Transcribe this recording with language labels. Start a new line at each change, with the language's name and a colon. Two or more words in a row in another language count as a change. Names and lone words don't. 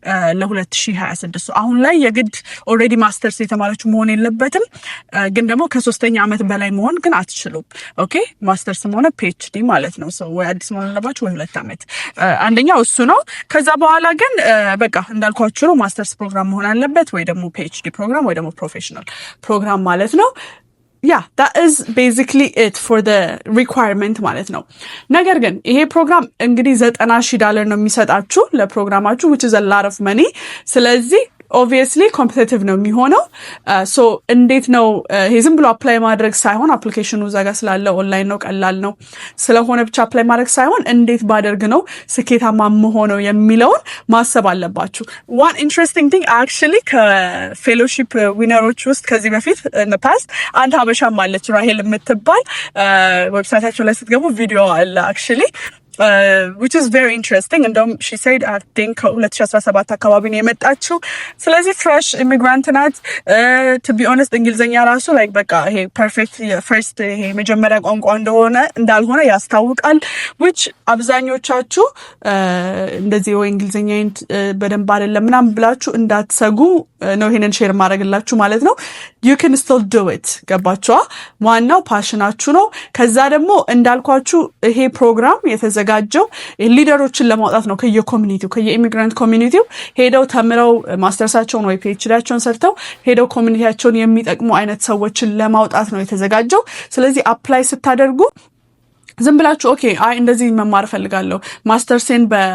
Amharic: ለ2026። አሁን ላይ የግድ
English: already masters
Amharic: የተማራችሁ መሆን የለበትም። ግን ደግሞ ከ3ኛ ዓመት በላይ መሆን ግን አትችሉም። ኦኬ ማስተርስም ሆነ ፒኤችዲ ማለት ነው። ወይ አዲስ መሆን አለባችሁ ወይ 2 ዓመት። አንደኛው እሱ ነው። ከዛ በኋላ ግን በቃ እንዳልኳችሁ ነው።
English: masters program
Amharic: መሆን አለበት ወይ ደግሞ
English: PhD program
Amharic: ወይ ደግሞ
English: professional program
Amharic: ማለት ነው።
English: that is basically it for the requirement
Amharic: ማለት ነው። ነገር ግን ይሄ ፕሮግራም እንግዲህ $90,000 ነው የሚሰጣችሁ ለፕሮግራማችሁ
English: which is a lot of money።
Amharic: ስለዚህ
English: obviously competitive
Amharic: ነው የሚሆነው። እንዴት ነው ይሄ ዝም ብሎ አፕላይ ማድረግ ሳይሆን አፕሊኬሽኑ እዛ ጋር ስላለ ኦንላይን ነው ቀላል ነው ስለሆነ ብቻ አፕላይ ማድረግ ሳይሆን እንዴት ባደርግ ነው ስኬታማ መሆነው የሚለውን ማሰብ አለባችሁ።
English: one interesting thing actually
Amharic: ከፌሎሺፕ ዊነሮች ውስጥ ከዚህ በፊት
English: in the past
Amharic: አንድ ሀበሻም አለች ራሄል የምትባል ዌብሳይታቸው ላይ ስትገቡ ቪዲዮ አለ
English: actually which is very interesting.
Amharic: እንደውም
English: she said I think
Amharic: 2017 አካባቢ ነው የመጣችው። ስለዚህ
English: fresh immigrant
Amharic: ናት።
English: to be honest
Amharic: እንግሊዘኛ ራሱ like በቃ ይሄ
English: perfect first
Amharic: ይሄ መጀመሪያ ቋንቋ እንዳልሆነ ያስታውቃል። which አብዛኞቻችሁ እንደዚህ ወይ እንግሊዘኛ በደንብ አይደለም ምናምን ብላችሁ እንዳትሰጉ ነው ይሄንን ሼር ማድረግላችሁ ማለት ነው።
English: you can still do it
Amharic: ገባችኋ? ዋናው ፓሽናችሁ ነው። ከዛ ደግሞ እንዳልኳችሁ ይሄ ፕሮግራም የተዘጋጀው ሊደሮችን ለማውጣት ነው። ከየኢሚግራንት ኮሚኒቲው ሄደው ተምረው ማስተርሳቸውን ወይ ፒኤችዲያቸውን ሰርተው ሄደው ኮሚኒቲያቸውን የሚጠቅሙ አይነት ሰዎችን ለማውጣት ነው የተዘጋጀው። ስለዚህ አፕላይ ስታደርጉ ዝም ብላችሁ ኦኬ እንደዚህ መማር ፈልጋለሁ ማስተርሴን